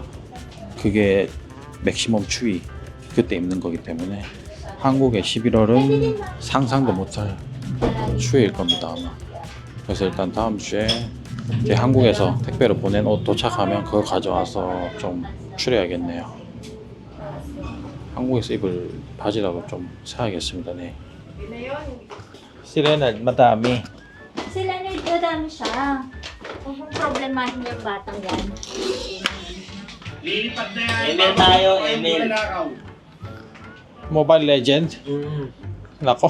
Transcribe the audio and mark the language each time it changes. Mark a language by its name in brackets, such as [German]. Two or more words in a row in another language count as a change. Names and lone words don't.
[Korean] 그게 맥시멈 추위 그때 입는 거기 때문에 한국의 11월은 상상도 못할 추위일 겁니다 아마. 그래서 일단 다음 주에 이제 한국에서 택배로 보낸 옷 도착하면 그거 가져와서 좀 추려야겠네요. 한국에서 입을 바지라도 좀 사야겠습니다. 네. [Filipino] Si Leonard, madami. Si Leonard, madami siya. Kung problemahin yung batang yan. Email tayo, email. Mobile Legend? Nako.